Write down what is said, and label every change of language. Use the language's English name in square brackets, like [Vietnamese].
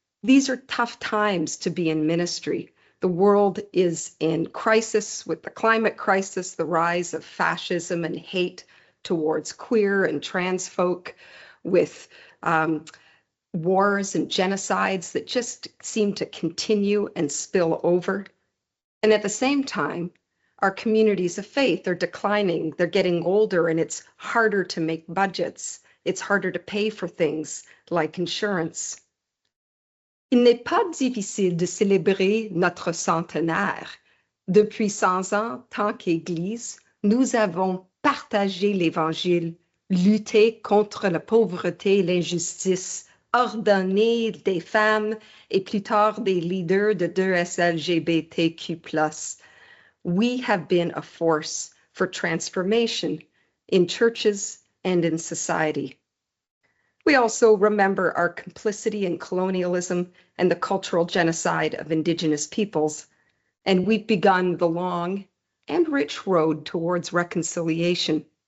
[English] These are tough times to be in ministry. The world is in crisis with the climate crisis, the rise of fascism and hate towards queer and trans folk, with wars and genocides that just seem to continue and spill over. And at the same time, our communities of faith are declining. They're getting older, and it's harder to make budgets. It's harder to pay for things like insurance. [French] Il n'est pas difficile de célébrer notre centenaire. Depuis 100 ans, tant qu'Église, nous avons partagé l'Évangile, lutté contre la pauvreté et l'injustice, ordonné des femmes et plus tard des leaders de 2S LGBTQ+. [English] We have been a force for transformation in churches and in society. We also remember our complicity in colonialism and the cultural genocide of Indigenous peoples, and we've begun the long and rich road towards reconciliation.